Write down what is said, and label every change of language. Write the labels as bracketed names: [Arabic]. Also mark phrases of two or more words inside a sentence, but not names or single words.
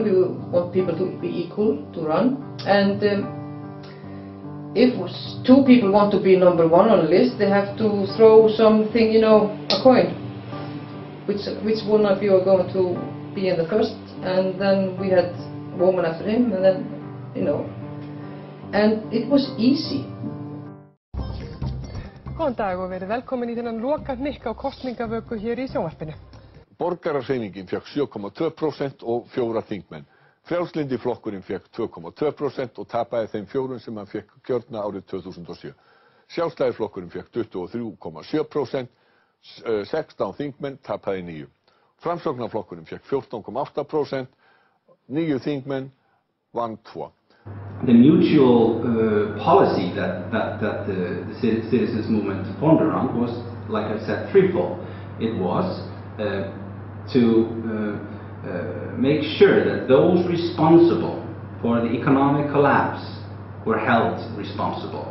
[English] We want people to be equal to run. And if two people want to be number one on a list, they have to throw something, you know, a coin. Which one of you are going to be in the first? And then we had a woman after him, and then, you know. And it was easy. [Icelandic] Góðan dag og verið velkomin í þennan loka hnykka á kosningavöku hér í sjónvarpinu. Borgarahreyfingin fékk 7,2% og 4 þingmenn. Frjálslyndi flokkurinn fékk 2,2% og tapaði þeim 4 sem hann fékk kjörna árið 2007. Sjálfstæðisflokkurinn fékk 23,7%, 16 þingmenn, tapaði 9. Framsóknarflokkurinn fékk 14,8%, 9 þingmenn, vann 2. [English] The mutual policy that the citizens movement formed around was, like I said, threefold. It was to make sure that those responsible for the economic collapse were held responsible.